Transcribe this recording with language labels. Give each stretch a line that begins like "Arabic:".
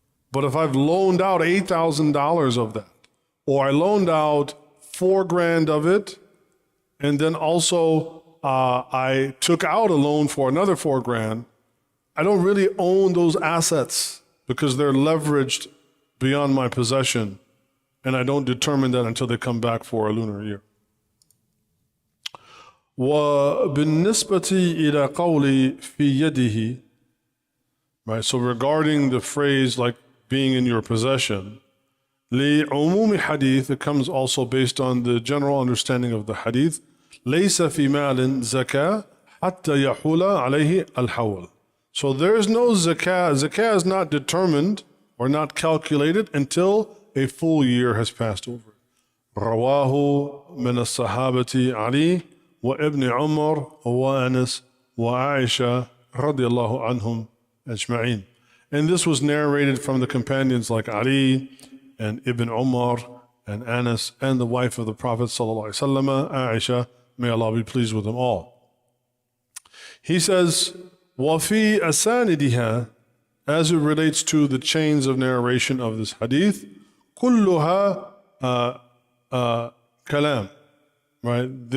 English: But if I've loaned out $8,000 of that, or I loaned out $4,000 of it, and then also I took out a loan for another $4,000, I don't really own those assets because they're leveraged beyond my possession, and I don't determine that until they come back for a lunar year.
Arabic: وبالنسبة إلى قولي في يده, right?
English: So regarding the phrase like being in your possession,
Arabic: لعموم حديث,
English: it comes also based on the general understanding of the hadith.
Arabic: ليس في مال زكاة حتى يحول عليه الحول.
English: So there is no zakah. Zakah is not determined or not calculated until a full year has passed over.
Arabic: رواه من الصحابة علي وابن عمر وأنس وعائشة رضي الله عنهم أجمعين.
English: And this was narrated from the companions like Ali and Ibn Umar and Anas and the wife of the Prophet sallallahu alaihi wasallam, Aisha, may Allah be pleased with them all. He says,
Arabic: وَفِي أَسَانِدِهَا,
English: as it relates to the chains of narration of this hadith,
Arabic: كُلُّهَا كَلَام.
English: Right?